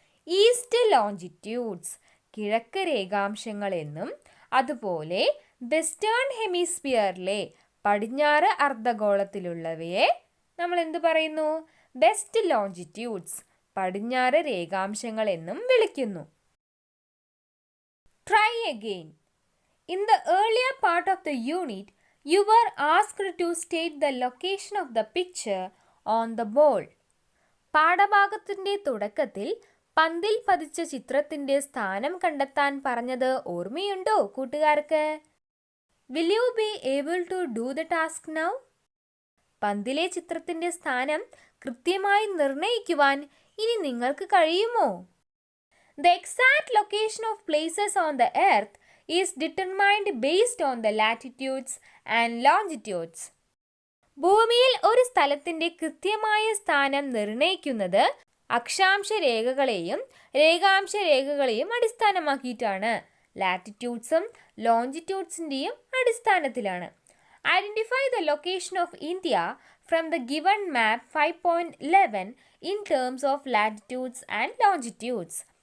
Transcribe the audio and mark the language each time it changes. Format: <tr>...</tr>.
<ml>East longitudes, കിഴക്ക് രേഖാംശങ്ങൾ എന്നും, അതുപോലെ വെസ്റ്റേൺ ഹെമിസ്ഫിയറിലെ പടിഞ്ഞാറ് അർദ്ധഗോളത്തിലുള്ളവയെ നമ്മൾ എന്ത് പറയുന്നു? വെസ്റ്റ് ലോഞ്ചിറ്റ്യൂഡ്സ്, പടിഞ്ഞാറ് രേഖാംശങ്ങൾ എന്നും വിളിക്കുന്നു.</ml> <en>Try again. In the earlier part of the unit, you were asked to state the location of the picture on the ball.</en> <ml>പാഠഭാഗത്തിൻ്റെ തുടക്കത്തിൽ പന്തിൽ പതിച്ച ചിത്രത്തിൻ്റെ സ്ഥാനം കണ്ടെത്താൻ പറഞ്ഞത് ഓർമ്മയുണ്ടോ കൂട്ടുകാർക്ക്?</ml> <en>Will you be able to do the task now?</en> <ml>പന്തിലെ ചിത്രത്തിൻ്റെ സ്ഥാനം കൃത്യമായി നിർണ്ണയിക്കുവാൻ ഇനി നിങ്ങൾക്ക് കഴിയുമോ?</ml> <en>The exact location of places on the earth is determined based on the latitudes and longitudes.</en> <ml>ഭൂമിയിൽ ഒരു സ്ഥലത്തിൻ്റെ കൃത്യമായ സ്ഥാനം നിർണ്ണയിക്കുന്നത് അക്ഷാംശ രേഖകളെയും രേഖാംശ രേഖകളെയും അടിസ്ഥാനമാക്കിയിട്ടാണ്. ലാറ്റിറ്റ്യൂഡ്സും ലോഞ്ചിറ്റ്യൂഡ്സിൻ്റെയും അടിസ്ഥാനത്തിലാണ്.</ml> <en>Identify the location of India from the given map 5.11 in terms of latitudes and longitudes.</en>